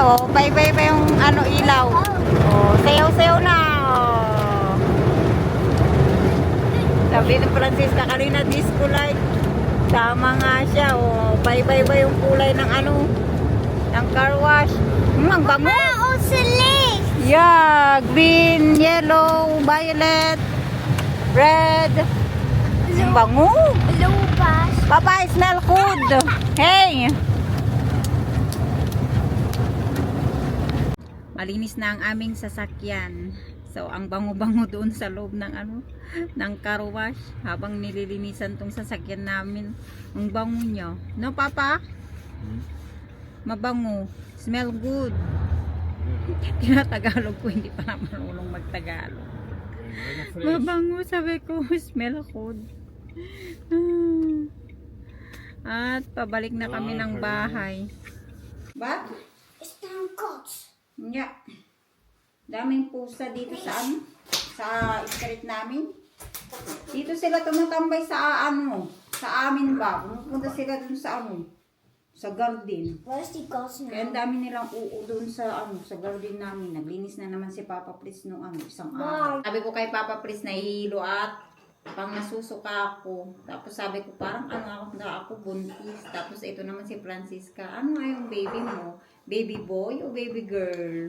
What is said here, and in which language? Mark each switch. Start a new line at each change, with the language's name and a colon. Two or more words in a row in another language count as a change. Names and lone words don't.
Filipino: Oh, bye-bye pa yung ilaw. Oh, sayaw-sayaw na. Oh. Sabi ng Francisca kanina, disco light. Tama nga siya. Oh, bye-bye ba yung kulay ng ng car wash. Ang bango.
Dutch: Onze licht.
English: Yeah, green, yellow, violet, red.
Filipino: Ang bango. Lopas.
English: Papa, I smell good. Hey.
Filipino: Malinis na ang aming sasakyan. So, ang bango-bango doon sa loob ng ng
English: car wash
Filipino: habang nililinisan tong sasakyan namin. Ang bango niya. No, Papa? Mabango.
English: Smell good.
Filipino: Tinatagalog ko, hindi pa na marunong magtagalog. Mabango, sabi ko.
English: Smell good.
Filipino: At pabalik na kami ng bahay. Ba?
Dutch: Is daar een kat?
English: Yeah.
Filipino: Daming pusa dito sa street namin. Dito sila tumatambay sa sa amin ba? Pumunta sila dun sa garden.
Dutch: Waar is die kat
Filipino: Kaya ang
Dutch: nou?
Filipino: dami nilang dun sa garden namin. Naglinis na naman si Papa Pris nung isang Wow. araw. Sabi ko kay Papa Pris, nahihilo at pang nasusuka ako. Tapos sabi ko, parang ako buntis. Tapos ito naman si Francisca. Ano nga yung baby mo?
English: Baby boy
Filipino: o
English: baby girl?